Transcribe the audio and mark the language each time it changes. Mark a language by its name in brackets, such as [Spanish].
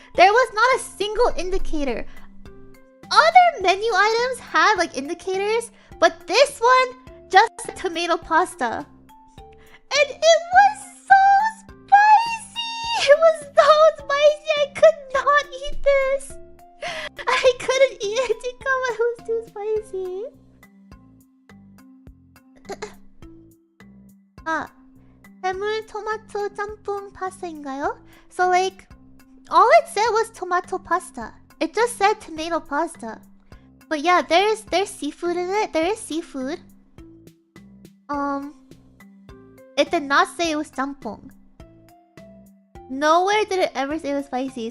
[English] There was not a single indicator. Other menu items had like indicators, but this one just said tomato pasta. And it was so spicy! It was so spicy! I could not eat this! I couldn't eat it because it was too spicy. Ah. [Korean] 해물 토마토 짬뽕 파스타인가요? [English] So like, all it said was tomato pasta. It just said tomato pasta. But yeah, there's seafood in it. There is seafood. It did not say it was 짬뽕. Nowhere did it ever say it was spicy.